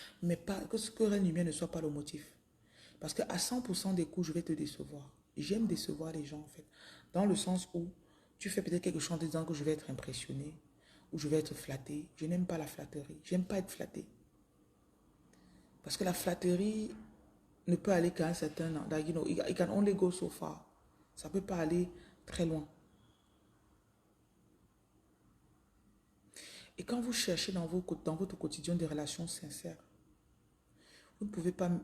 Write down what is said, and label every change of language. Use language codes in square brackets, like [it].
[fr] Mais pas, que ce que Reine Lumière ne soit pas le motif. Parce qu'à 100% des coups, je vais te décevoir. J'aime décevoir les gens, en fait. Dans le sens où tu fais peut-être quelque chose en te disant que je vais être impressionné ou je vais être flatté. Je n'aime pas la flatterie. J'aime pas être flatté. Parce que la flatterie ne peut aller qu'à un certain... [en] Like, you know, it can only go so far. [fr] Ça ne peut pas aller très loin. Et quand vous cherchez dans votre quotidien des relations sincères, vous ne pouvez pas...